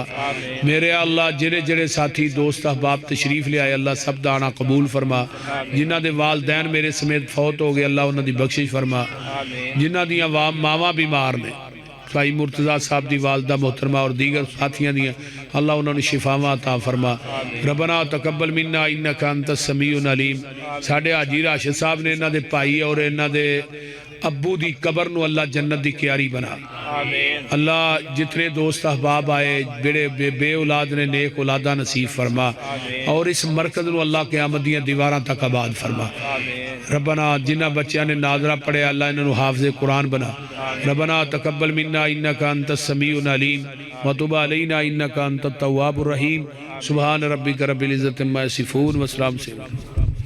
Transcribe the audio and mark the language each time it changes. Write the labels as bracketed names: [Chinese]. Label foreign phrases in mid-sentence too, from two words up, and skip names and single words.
[Punjabi] میرے اللہ جہڑے جہڑے ساتھی دوست احباب تشریف لے آئے اللہ سب دا آنا قبول فرما. جنہاں دے والدین میرے سمیت فوت ہو گئے اللہ انہاں دی بخشش فرما. جنہاں دیاں ماواں بیمار نے، بھائی مرتضیٰ صاحب دی والدہ محترمہ اور دیگر ساتھیاں دیاں اللہ انہوں نے شفاواں عطا فرما. [Arabic] ربنا تقبل منا إنك أنت السميع العليم. [Punjabi] ساڈے حاجی راشد صاحب نے انہاں دے بھائی اور انہاں دے ابو دی قبر نوں اللہ جنت دی کیاری بنا. اللہ جتنے دوست احباب آئے بیڑے بے اولاد نے نیک اولادا نصیب فرما اور اس مرکز نوں اللہ قیامت دیاں دیواراں تک آباد فرما. ربنا جنہاں بچیاں نے ناظرہ پڑھیا اللہ انہاں نوں حافظ قرآن بنا. [Arabic] ربنا تقبل منا إنك أنت السميع العليم وتب علينا إنك أنت التواب الرحيم. سبحان ربك رب العزة عما يصفون وسلام.